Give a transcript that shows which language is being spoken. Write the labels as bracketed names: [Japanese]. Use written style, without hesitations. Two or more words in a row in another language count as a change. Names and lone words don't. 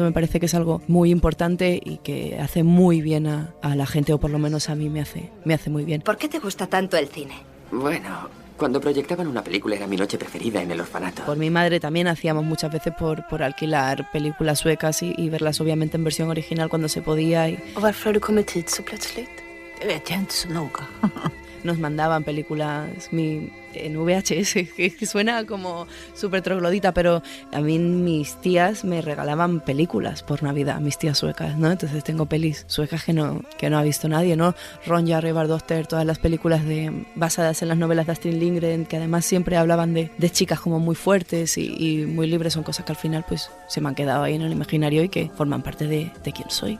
[Spanish] Me parece que es algo muy importante y que hace muy bien a la gente, o por lo menos a mí me hace muy bien. ¿Por qué te gusta tanto el cine? Bueno, cuando proyectaban una película era mi noche preferida en el orfanato. Por mi madre también hacíamos muchas veces por alquilar películas suecas y verlas obviamente en versión original cuando se podía. [Swedish] Varför har du kommit hit så plötsligt? Det vet jag inte så noga. [Spanish] Nos mandaban películas en VHS, que suena como súper troglodita, pero a mí mis tías me regalaban películas por Navidad, mis tías suecas, ¿no? Entonces tengo pelis suecas que no ha visto nadie, ¿no? Ronja Rövardotter, todas las películas basadas en las novelas de Astrid Lindgren, que además siempre hablaban de chicas como muy fuertes y muy libres, son cosas que al final pues se me han quedado ahí en el imaginario y que forman parte de quién soy.